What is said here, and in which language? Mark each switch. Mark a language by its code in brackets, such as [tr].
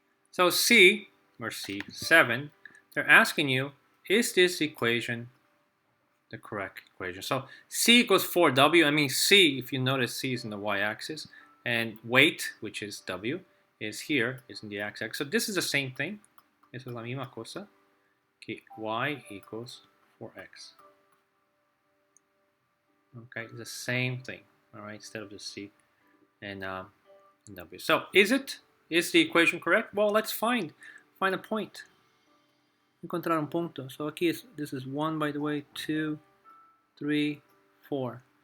[en] So C, or C7, they're asking you, is this equation the correct equation? So C equals 4W. I mean, C, if you notice, C is in the y-axis, and weight, which is W, is here, is in the x-axis. So this is the same thing. [es] Esa es la misma cosa que y [en] equals 4x. Okay, it's the same thing. All right, instead of the C and W. So is the equation correct? Well, let's find a point. [es] Encontrar un punto. [en] So [es] aquí [en] this is 1, by the way, 2, 3, 4.